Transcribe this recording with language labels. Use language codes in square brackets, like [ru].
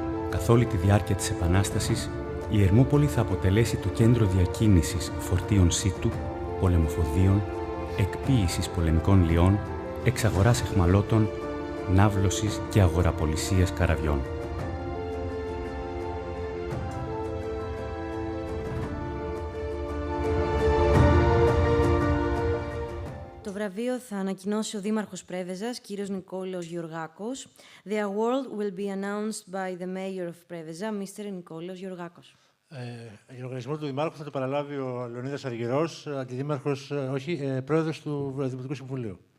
[el] Καθ' όλη τη διάρκεια της Επανάστασης, η Ερμούπολη θα αποτελέσει το κέντρο διακίνησης φορτίων σίτου, πολεμοφοδίων, εκποίησης πολεμικών λιών, εξαγοράς αιχμαλώτων, ναύλωσης και αγοραπολισίας καραβιών. Το βραβείο θα ανακοινώσει ο Δήμαρχος Πρέβεζας, κύριος Νικόλαος Γεωργάκος. [en] The award will be announced by the mayor of Πρέβεζα, Mr. [el] Νικόλαος Γεωργάκος. Για οργανισμό του Δημάρχου θα το παραλάβει ο Λεωνίδας Αργυρός, αντιδήμαρχος, πρόεδρος του Δημοτικού Συμβουλίου.